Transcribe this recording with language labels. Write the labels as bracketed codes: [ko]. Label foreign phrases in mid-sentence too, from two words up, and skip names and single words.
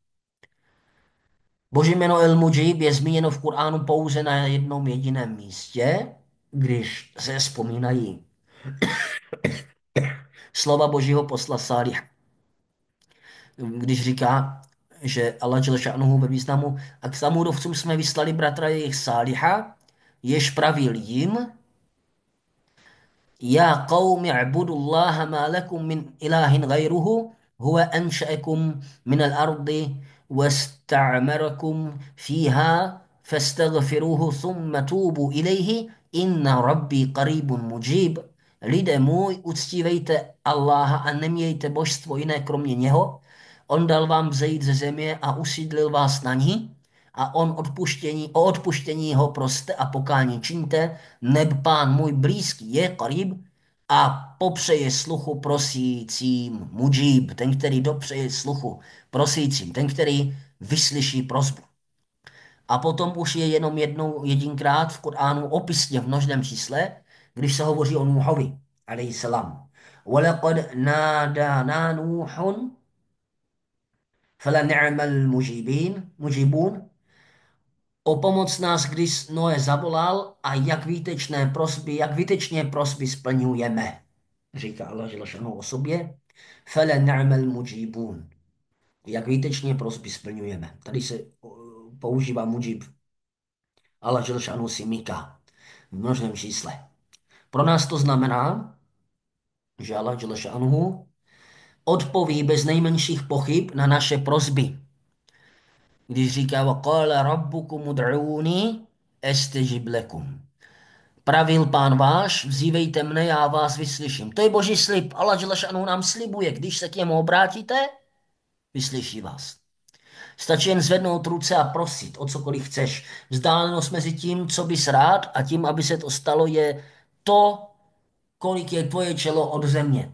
[cs] Boží jméno El-Mujib je zmíněno v Kuránu pouze na jednom jediném místě, když se vzpomínají slova Božího posla Sálih, když říká, že Allah [ar] جل شأنه [cs] ve významu a k Samudovcům jsme vyslali bratra jejich Sáliha, jež pravil jim, [ar] يا قوم اعبدوا الله ما لكم من إله غيره هو أنشأكم من الأرض واستعمركم فيها فاستغفروه ثم توبوا إليه إن ربي قريب مجيب. [cs] Lidé můj, uctívejte Allaha a nemějte božstvo jiné kromě něho. On dal vám vzejít ze země a usídlil vás na ní a o odpuštění ho proste a pokání čiňte, neb pán můj blízký je qarib a popřeje sluchu prosícím, mujib, ten, který dopřeje sluchu prosícím, ten, který vyslyší prosbu. A potom už je jenom jedinkrát v Koránu opisně v množném čísle, když se hovoří o Nuhovi, [ar] عليه السلام. وَلَقَدْ نَادَانَا نُوحٌ فَلَنِعْمَ الْمُجِيبُونَ. [cs] O pomoc nás, když Noé zavolal a jak výtečně prosby splňujeme. Říká Allah Želešanu o sobě. [ar] فلنعم المجيبون. [cs] Jak výtečně prosby splňujeme. Tady se používá mujib. Allah Želešanu si myká v množném čísle. Pro nás to znamená, že Allah Želešanu odpoví bez nejmenších pochyb na naše prosby. Když říká [ar] وَقَالَ رَبُّكُمُ ادْعُونِي أَسْتَجِبْ لَكُمْ. [cs] Pravil pán váš, vzívejte mne, já vás vyslyším. To je boží slib. Allah Želešanu nám slibuje, když se k němu obrátíte, vyslyší vás. Stačí jen zvednout ruce a prosit o cokoliv chceš. Vzdálenost mezi tím, co bys rád a tím, aby se to stalo, je to, kolik je tvoje čelo od země.